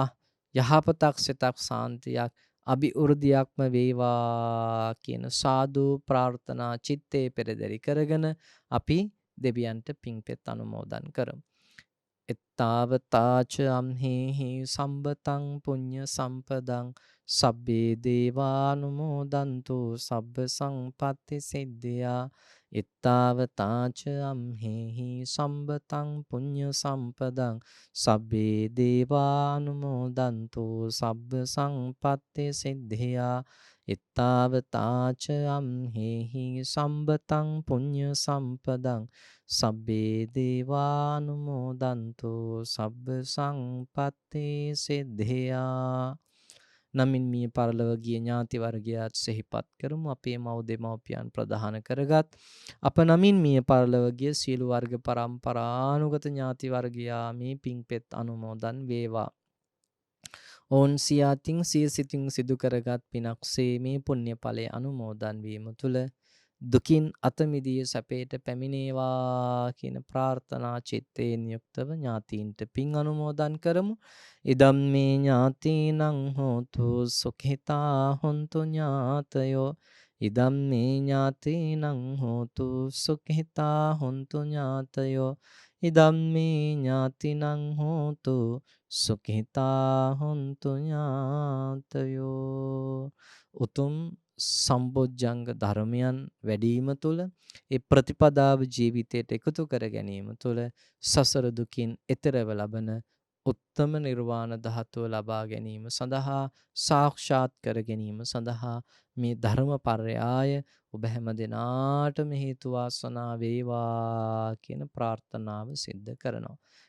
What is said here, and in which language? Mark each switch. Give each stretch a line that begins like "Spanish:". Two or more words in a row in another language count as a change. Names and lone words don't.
Sinhala: යහපතක් සිතක් සාන්තියක් අභිවෘද්ධියක්ම වේවා කියන සාදු ප්‍රාර්ථනා චිත්තේ පෙරදරි කරගෙන අපි දෙවියන්ට පින්පෙත් අනුමෝදන් කරමු.
Pali: එත්තාවතාච අම්හෙහි සම්බතං පුඤ්ඤ සම්පදං සබ්බේ දේවානුමෝදන්තු සබ්බ සංපත්ති සිද්ධියා. එත්තාවතාච අම්හෙහි සම්බතං පුඤ්ඤ සම්පදං සබ්බේ දේවානුමෝදන්තු සබ්බ සංපත්ති සිද්ධියා. එත්තාවතාච අම්හෙහි සම්බතං පුඤ්ඤ සම්පදං සබ්බේ දේවානුමෝදන්තු සබ්බ සංපත්ති සිද්ධියා.
Sinhala: නමින් මිය පරලොව ගිය ඥාති වර්ගයාත් සිහිපත් කරමු. අපේ මව් දෙමව්පියන් ප්‍රදාන කරගත් අප නමින් මිය පරලොව ගිය සියලු වර්ග පරම්පරානුගත ඥාති වර්ගයා මේ පින්පෙත් අනුමෝදන් වේවා. ඔවුන් සියාතින් සිය සිතින් සිදු කරගත් පිනක්සේ මේ පුණ්‍ය ඵලය අනුමෝදන් වීම තුළ දුකින් අත මිදී සැපයට පැමිණේවා කියන ප්‍රාර්ථනා චිත්තයෙන් යුක්තව ඥාතීන්ට පින් අනුමෝදන් කරමු.
Pali: ඉදම් මේ ඥාතීනං හෝතු සුඛිතා හොන්තු ඥාතයෝ. ඉදම් මේ ඥාතීනං හෝතු සුඛිතා හොන්තු ඥාතයෝ. ඉදම් මේ ඥාතිනං හෝතු සුඛිතා හොන්තු ඥාතයෝ.
Sinhala: උතුම් සම්බොජ්ජංග ධර්මයන් වැඩිම තුළ ඒ ප්‍රතිපදාව ජීවිතයට එකතු කර ගැනීම තුළ සසර දුකින් එතරව ලබන උත්තම නිර්වාණ ධාතුව ලබා ගැනීම සඳහා සාක්ෂාත් කර ගැනීම සඳහා මේ ධර්මපර්යාය ඔබ හැම දිනාටම හේතු වාසනා වේවා කියන ප්‍රාර්ථනාව සිද්ධ කරනවා.